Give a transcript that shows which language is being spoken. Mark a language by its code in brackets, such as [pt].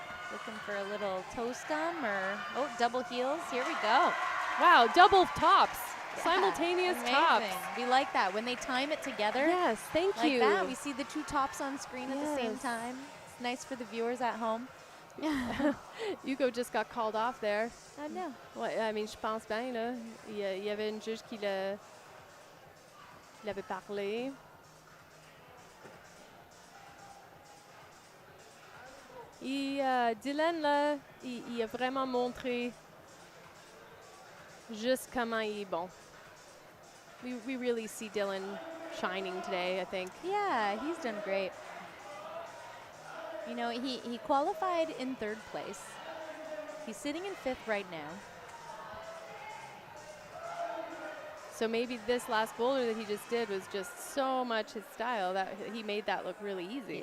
[en] Looking for a little toe scum or double heels. Here we go. Wow, double tops. Yeah, Simultaneous amazing. tops. We like that when they time it together. Yes, thank Like you. that, we see the two tops on screen at the same Yes. time. It's nice for the viewers at home. Hugo just got called off there. I know. [fr] Ouais, [en] I mean, [fr] je pense bien, là. Il y avait une juge qui l'avait parlé. Dylan, là, il a vraiment montré juste comment il est bon. [en] We really see Dylan shining today, I think. Yeah, he's done great. You know, he qualified in 3rd place. He's sitting in 5th right now. So maybe this last boulder that he just did was just so much his style that he made that look really easy.